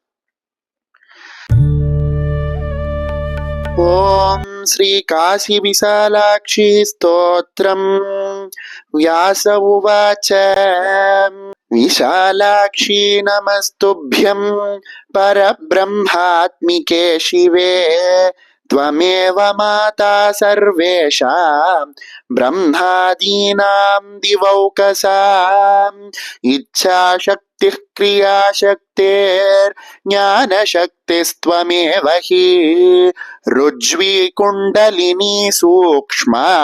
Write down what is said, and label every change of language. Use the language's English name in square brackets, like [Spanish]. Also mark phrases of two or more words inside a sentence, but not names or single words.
[Sanskrit] ॐ श्री काशी विशालाक्षी स्तोत्रम्. व्यास उवाच विशालाक्षि नमस्तुभ्यं परब्रह्मात्मिके शिवे त्वमेव माता सर्वेषां ब्रह्मादीनां दिवौकसाम् इच्छाशक्तिः क्रियाशक्तिर्ज्ञानशक्तिस्त्वमेव हि रुज्वी कुण्डलिनी सूक्ष्मा